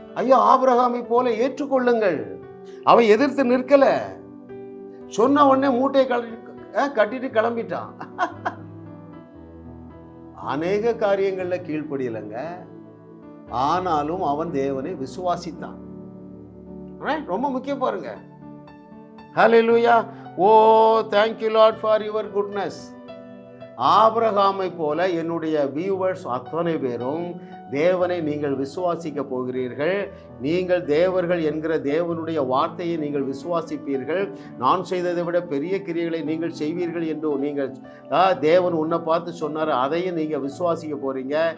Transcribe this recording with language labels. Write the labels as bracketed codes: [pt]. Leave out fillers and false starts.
[ta] ஐயோ, ஆபிரகாமை போல ஏற்றுக்கொள்ளுங்கள். அவன் எதிர்த்து நிற்கல, சொன்ன உடனே மூட்டையை கட்டிட்டு கிளம்பிட்டான். அநேக காரியங்கள்ல கீழ்ப்படியலைங்க, ஆனாலும் அவன் தேவனை விசுவாசித்தான். ரொம்ப முக்கியம் பாருங்க. ஹல்லேலூயா. [en] Oh, thank you Lord for your goodness. [ta] ஆபிரகாமை போல என்னுடைய வியூவர்ஸ் அத்தனை பேரும் தேவனை நீங்கள் விசுவாசிக்க போகிறீர்கள். நீங்கள் தேவர்கள் என்கிற தேவனுடைய வார்த்தையை நீங்கள் விசுவாசிப்பீர்கள். நான் செய்ததை விட பெரிய கிரியைகளை நீங்கள் செய்வீர்கள் என்று நீங்கள் தேவன் உன்னை பார்த்து சொன்னார், அதையும் நீங்கள் விசுவாசிக்க போறீங்க.